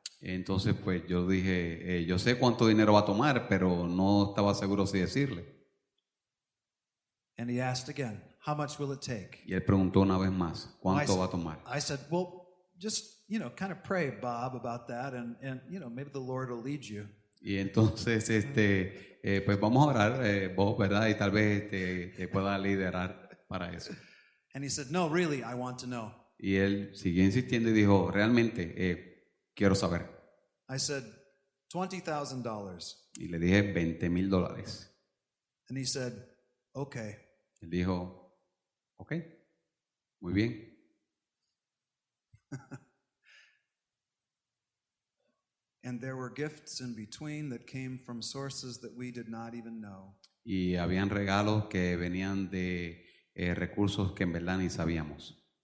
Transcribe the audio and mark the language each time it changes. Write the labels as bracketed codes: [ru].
[es] Entonces pues yo dije, yo sé cuánto dinero va a tomar, pero no estaba seguro si decirle. [en] And he asked again, "How much will it take?" [es] Y él preguntó una vez más, ¿cuánto [en] I [es] va a tomar? [en] I said, "Well, just, kind of pray, Bob, about that, and maybe the Lord will lead you." [es] Y entonces, pues vamos a orar, vos, ¿verdad? Y tal vez te pueda liderar para eso. [en] And he said, "No, really, I want to know." [es] Y él siguió insistiendo y dijo, realmente, quiero saber. [en] I said, $20,000. [es] Y le dije $20,000. [en] And he said, "Okay." [es] Él dijo, ok, muy bien. [en] And there were gifts in between that came from sources that we did not even know. [es] Y habían regalos que venían de recursos que en verdad ni sabíamos.